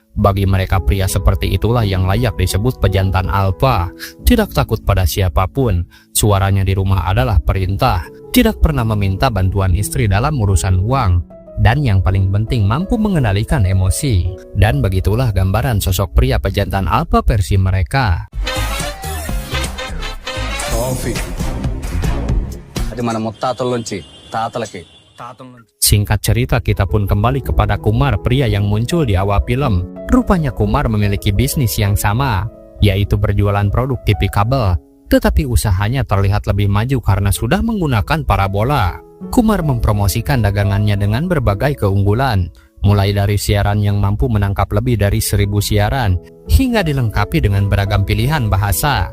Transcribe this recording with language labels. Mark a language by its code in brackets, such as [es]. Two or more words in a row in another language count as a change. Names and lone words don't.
[id] Bagi mereka pria seperti itulah yang layak disebut pejantan alfa. Tidak takut pada siapapun. Suaranya di rumah adalah perintah. Tidak pernah meminta bantuan istri dalam urusan uang. Dan yang paling penting mampu mengendalikan emosi. Dan begitulah gambaran sosok pria pejantan alfa versi mereka. [te] అది మన ముత్తాతల నుంచి తాతలకి. [id] Singkat cerita kita pun kembali kepada Kumar, pria yang muncul di awal film. Rupanya Kumar memiliki bisnis yang sama, yaitu berjualan produk TV kabel. Tetapi usahanya terlihat lebih maju karena sudah menggunakan parabola. Kumar mempromosikan dagangannya dengan berbagai keunggulan, mulai dari siaran yang mampu menangkap lebih dari 1000 siaran, hingga dilengkapi dengan beragam pilihan bahasa.